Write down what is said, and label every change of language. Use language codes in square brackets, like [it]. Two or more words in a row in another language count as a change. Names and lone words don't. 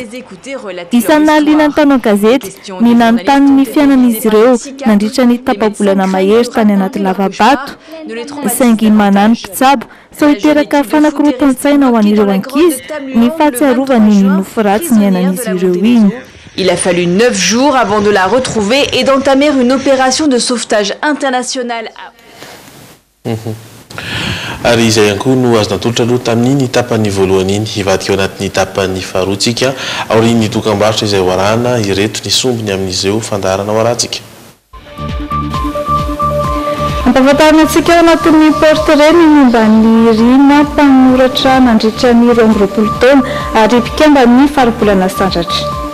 [mg] Isan'ny nahaliana ny mpanao gazety ny nanontany ny fiainan'izy ireo nandritra ny tapa-bolana mahery tany anaty lavabato. Saingy manano mpitsabo sao hiteraka fanakorotan-tsaina ho an'ireo ankizy ny fahatsiarovany ny nofo ratsy ny ainan'izy ireo iny. [fr] Il a fallu 9 jours avant de la retrouver et d'entamer une opération de sauvetage international. [mg] Ary izay ihany koa no azo natolotra aloha tamin'iny tapany voalohany iny hivadika ao anatin'ny tapany faharoatsika aorian'ny dokam-barotra izay hoarahana ireto ny sombiny amin'izeo fandaharana hoarahantsika. Ampahafantarantsika ao anatin'ny portrait ny momba ny Rina mpanoratra nandritra ny 20 taona ary mpikamba ny faribolana sandratra.